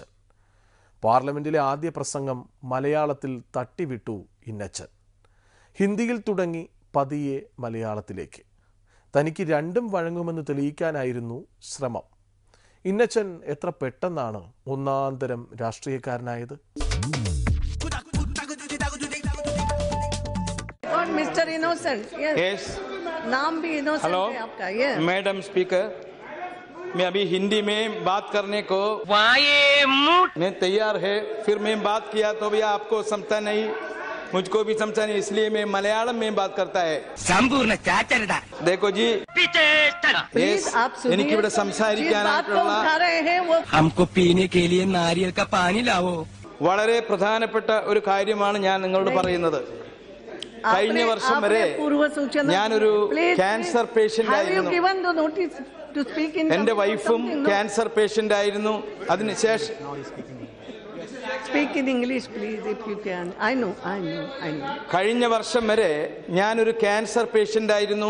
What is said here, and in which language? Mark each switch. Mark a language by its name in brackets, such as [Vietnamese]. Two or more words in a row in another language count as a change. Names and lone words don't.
[Malayalam] പാർലമെന്റിലെ ആദ്യ പ്രസംഗം മലയാളത്തിൽ തട്ടിവിട്ടു ഇന്നച്ചൻ. ഹിന്ദിയിൽ തുടങ്ങി പതിയെ മലയാളത്തിലേക്ക്. തനിക്ക് രണ്ടും വഴങ്ങുമെന്ന് തെളിയിക്കാനായിരുന്നു ശ്രമം. ഇന്നച്ചൻ എത്ര പെട്ടെന്നാണ് ഒന്നാന്തരം രാഷ്ട്രീയക്കാരനായത്. [English] Mr. Innocent, yes. [Hindi] नाम भी innocent [English] Hello, [Hindi] है आपका, yes. [English] Madam Speaker, [Hindi] मैं अभी हिंदी में बात करने को मैं तैयार है, फिर मैं बात किया तो भी आपको समझता नहीं, मुझको भी समझा नहीं, इसलिए मैं मलयालम में बात करता है. संपूर्ण चाचरदा देखो जी, [Malayalam] എനിക്ക് ഇവിടെ സംസാരിക്കാനായിട്ടുള്ള [Hindi] हमको पीने के लिए नारियल का पानी लाओ. [Malayalam] വളരെ പ്രധാനപ്പെട്ട ഒരു കാര്യമാണ് ഞാൻ നിങ്ങളോട് പറയുന്നത്. കഴിഞ്ഞ വർഷം വരെ ഞാനൊരു ക്യാൻസർ പേഷ്യന്റ് ആയിരുന്നു. എന്റെ വൈഫും ക്യാൻസർ പേഷ്യന്റ് ആയിരുന്നു. അതിനുശേഷം കഴിഞ്ഞ വർഷം വരെ ഞാനൊരു ക്യാൻസർ പേഷ്യന്റ് ആയിരുന്നു.